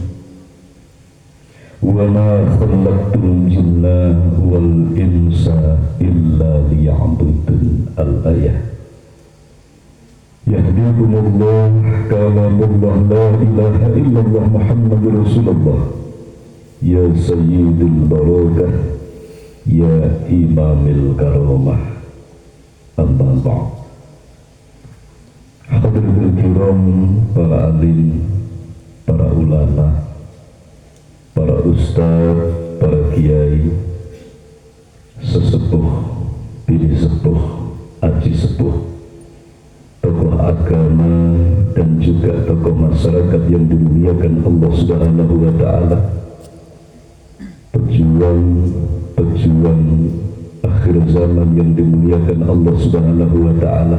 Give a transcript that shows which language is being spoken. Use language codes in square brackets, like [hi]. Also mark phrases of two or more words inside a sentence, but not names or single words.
[ar] وما خلقت الجن والإنس إلا ليعبدون الآية يهديكم الله كلام الله لا إله إلا الله محمد رسول الله يا سيد البركة يا إمام الكرامة أما بعد حاضرين كرام, [id] para alim, para ulama, para ustaz, para kiai, sesepuh, bini sepuh, aji sepuh, tokoh agama dan juga tokoh masyarakat yang dimuliakan Allah [ar] سبحانه وتعالى, [id] pejuang akhir zaman yang dimuliakan Allah [ar] سبحانه وتعالى,